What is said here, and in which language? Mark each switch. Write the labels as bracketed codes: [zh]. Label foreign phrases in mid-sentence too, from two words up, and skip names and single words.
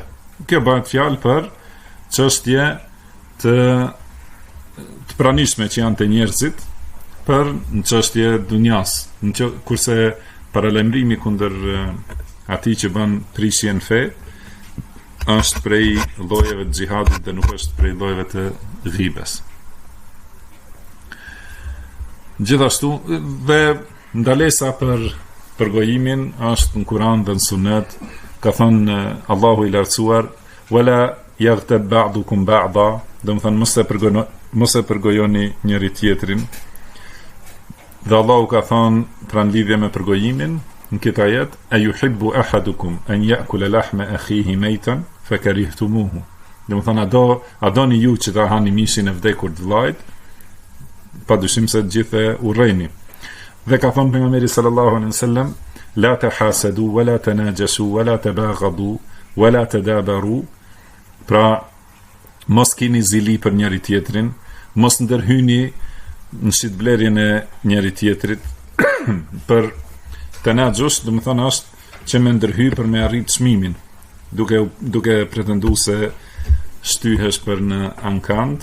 [sq] Kjo bëhet fjalë për çështje të pranishme që janë të njerëzit për në çështje dunjas, kurse paralajmërimi kundër atij që bën prishje në fe është prej llojeve të xhihadit dhe nuk është prej llojeve të ghibes. Gjithashtu dhe ndalesa për përgojimin është në Kur'an dhe në Sunet, ka thënë Allahu i lartësuar [ar] ولا يغتب بعضكم بعضا, [sq] do të thënë mos e përgojoni njëri tjetrin. Dhe Allahu ka thënë pranë lidhje me përgojimin në këtë ajet, [ar] أيحب أحدكم أن يأكل لحم أخيه ميتا فكرهتموه. [sq] Do të thënë a doni ju që ta hani mishin e vdekur të vllajt, padyshim se të gjithë e urrejni. Dhe ka thënë pejgamberi [ar] صلى الله عليه وسلم, لا تحاسدوا ولا تناجشوا ولا تباغضوا ولا تدابروا, [sq] pra mos keni zili për njëri tjetrin, mos ndërhyni në shitblerjen e njëri tjetrit. Për tanajus, do të thonë është që me ndërhy për me arrit çmimin, duke pretenduar se shtyhesh për në ankand.